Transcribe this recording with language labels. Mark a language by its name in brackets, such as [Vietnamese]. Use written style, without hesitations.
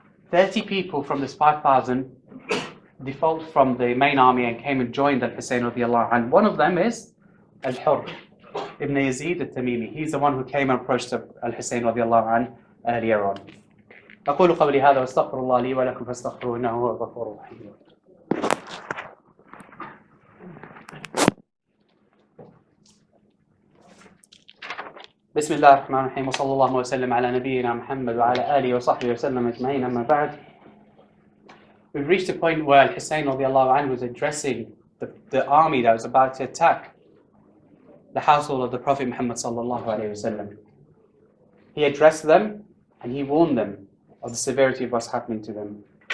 [English] 30 people from this 5,000 defaulted from the main army and came and joined Al-Hussain radiallahu anhu. One of them is Al-Hurr ibn Yazid al-Tamimi. He's the one who came and approached Al-Hussain radiallahu anhu earlier on. [Arabic] أقول قولي هذا واستغفر الله لي ولكم فاستغفروه إنه هو الغفور الرحيم. بسم الله الرحمن الرحيم وصلى الله وسلم على نبينا محمد وعلى آله وصحبه وسلم أجمعين أما بعد. [English] We've reached a point where Al-Hussain radiallahu anhu was addressing the army that was about to attack the household of the Prophet Muhammad sallallahu alayhi wasallam. He addressed them and he warned them of the severity of what's happening to them.